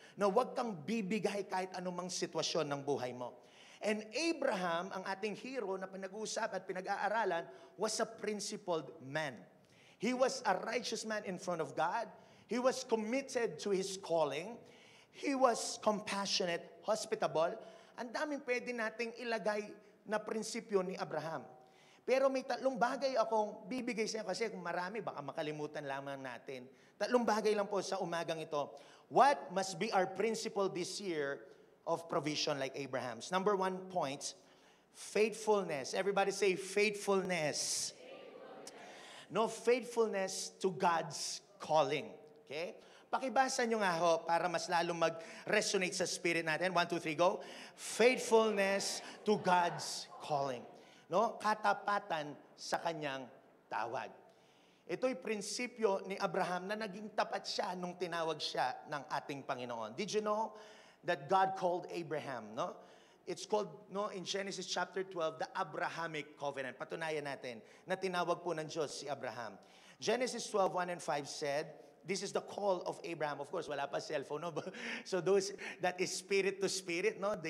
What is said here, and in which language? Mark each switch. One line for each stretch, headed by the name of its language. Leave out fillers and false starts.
Filipino: Na huwag kang bibigay kahit anumang sitwasyon ng buhay mo.
English: And Abraham,
Filipino: ang ating hero na pinag-uusapan at pinag-aaralan,
English: was a principled man. He was a righteous man in front of God. He was committed to his calling. He was compassionate, hospitable.
Filipino: Ang daming pwede nating ilagay na prinsipyo ni Abraham. Pero may 3 bagay akong bibigay sa inyo kasi kung marami, baka makalimutan lamang natin. 3 bagay lang po sa umagang ito.
English: What must be our principle this year of provision like Abraham's? Number 1 point, faithfulness. Everybody say faithfulness. No, faithfulness to God's calling. Okay?
Filipino: Pakibasa nyo nga ho para mas lalo mag-resonate sa spirit natin. 1, 2, 3, go.
English: Faithfulness to God's calling.
Filipino: No? Katapatan sa kanyang tawag. Ito'y prinsipyo ni Abraham na naging tapat siya nung tinawag siya ng ating Panginoon.
English: Did you know that God called Abraham, no? It's called, no, in Genesis chapter 12, the Abrahamic covenant.
Filipino: Patunayan natin na tinawag po ng Diyos si Abraham. Genesis 12, 1 and 5 said,
English: this is the call of Abraham. Of course,
Filipino: wala pa cellphone,
English: no? So those that is spirit to spirit, no?